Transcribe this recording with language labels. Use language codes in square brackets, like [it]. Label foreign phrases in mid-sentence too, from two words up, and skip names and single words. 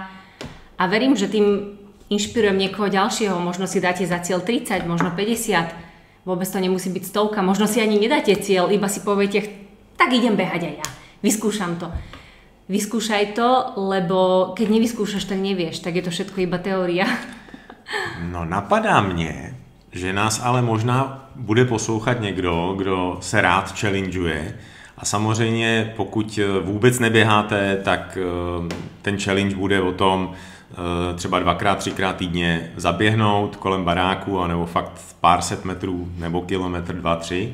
[sk] A verím, že tým inšpirujem niekoho ďalšieho. Možno si dáte za cieľ 30, možno 50. Vôbec to nemusí byť 100. Možno si ani nedáte cieľ, iba si poviete, tak idem behať aj ja. Vyskúšam to. Vyskúšaj to, lebo keď nevyskúšaš, tak nevieš. Tak je to všetko iba teória. [cs] No napadá mě, že nás ale možná bude poslouchat někdo, kdo se rád challengeuje. A samozřejmě pokud vůbec neběháte, tak ten challenge bude o tom třeba 2x, 3x týdně zaběhnout kolem baráku, anebo fakt pár set metrů nebo kilometr, 2, 3.